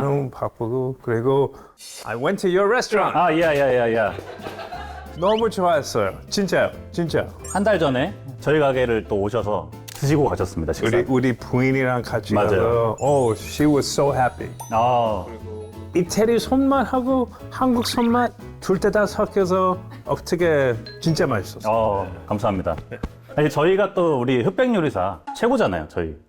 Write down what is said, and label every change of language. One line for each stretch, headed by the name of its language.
Korean: 너무 바쁘고 그리고
English: I went to your restaurant.
Korean: 야. 너무 좋아했어요. 진짜요. 한 달 전에 저희 가게를 또 오셔서 드시고 가셨습니다, 식사. 우리 부인이랑 같이 맞아요. 가서
English: Oh, she was so happy.
Korean: 아, 이태리 손맛하고 한국 손맛 둘 때 다 섞여서 어떻게 진짜 맛있었어요. 감사합니다. 사실 저희가 또 우리 흑백 요리사 최고잖아요, 저희.